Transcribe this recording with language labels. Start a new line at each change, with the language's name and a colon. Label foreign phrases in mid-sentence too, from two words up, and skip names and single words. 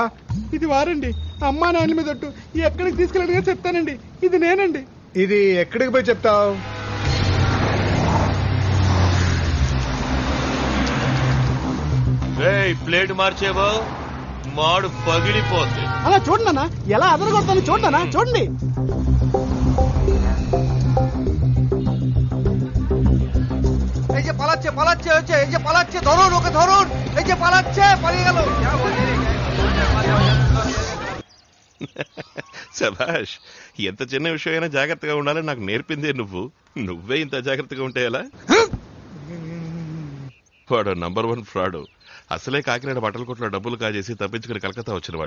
Telugu: ఇది వారండి, అమ్మా నాయన మీద ఒట్టు. ఎక్కడికి తీసుకెళ్ళి అడిగినా చెప్తానండి. ఇది నేనండి. ఇది ఎక్కడికి పోయి చెప్తావు? ప్లేట్ మార్చేవో మాడు పగిలిపోద్ది. అలా చూడనా ఎలా అదరగొడతాను, చూడనా చూడండి.
Bangla: এই যে পালাচ্ছে পালাচ্ছে হচ্ছে, এই যে পালাচ্ছে, ধরুন ওকে ধরুন, এই যে পালাচ্ছে, পালিয়ে গেল।
Telugu: శభాష్, ఎంత చిన్న విషయమైనా జాగ్రత్తగా ఉండాలని నాకు నేర్పిందే నువ్వే ఇంత జాగ్రత్తగా ఉంటే ఎలా? వాడు
English: number 1 fraud.
Telugu: అసలే కాకినాడ బట్టల కొట్లో డబ్బులు కాజేసి తప్పించుకుని కలకత్తా వచ్చినవాడు.